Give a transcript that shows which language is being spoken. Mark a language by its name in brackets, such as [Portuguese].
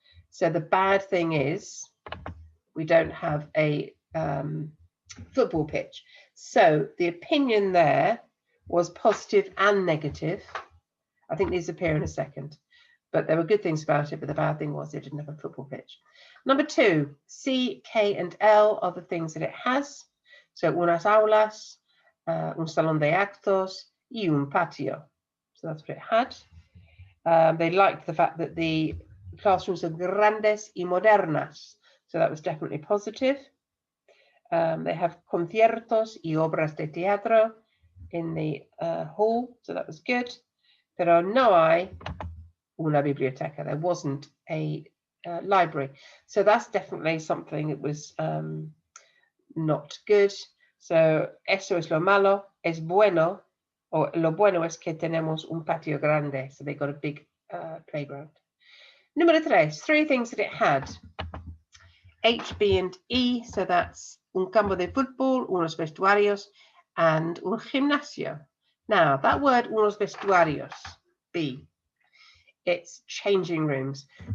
[English] So the bad thing is we don't have a football pitch. So the opinion there was positive and negative. I think these appear in a second. But there were good things about it, but the bad thing was it didn't have a football pitch. Number 2, C, K, and L are the things that it has. So [Spanish] unas aulas, un salón de actos, y un patio. [English] So that's what it had. They liked the fact that the classrooms are [Spanish] grandes y modernas. [English] So that was definitely positive. They have [Spanish] conciertos y obras de teatro [English] in the hall. So that was good. [Spanish] Pero no hay una biblioteca. [English] There wasn't a library. So that's definitely something that was not good. [Spanish] So eso es lo malo, es bueno, or lo bueno es que tenemos un patio grande. [English] So they got a big playground. Número 3 things that it had. H, B, and E. So that's [Spanish] un campo de fútbol, unos vestuarios, and un gimnasio. [English] Now that word unos vestuarios, B, it's changing rooms.